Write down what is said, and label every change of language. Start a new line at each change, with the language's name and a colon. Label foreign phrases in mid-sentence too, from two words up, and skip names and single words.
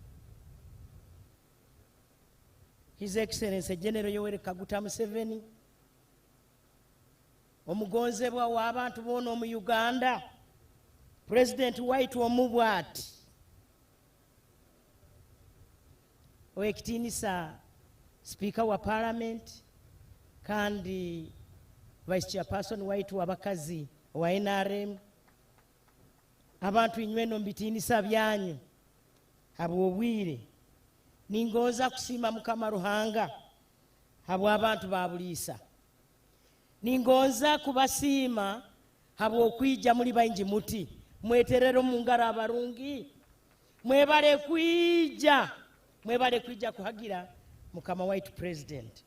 English: His Excellency
Nyoro: General Yoweri Kaguta Museveni, omugonzebwa w'abantu bono mu Uganda, President waitu omubwati, Owekitinisa Speaker wa Parliament, kandi
English: Vice Chairperson
Nyoro: waitu w'abakazi wa NRM, abantu inyweno mbitinisa byanyu habwo obwire ningoza kusima Mukama Ruhanga habwo abantu ba Buliisa, ningoza kubasiima habwo okwija muli baingi muti mweterero mu ngaro abarungi, mwebale kwija kuhagira Mukama waitu President.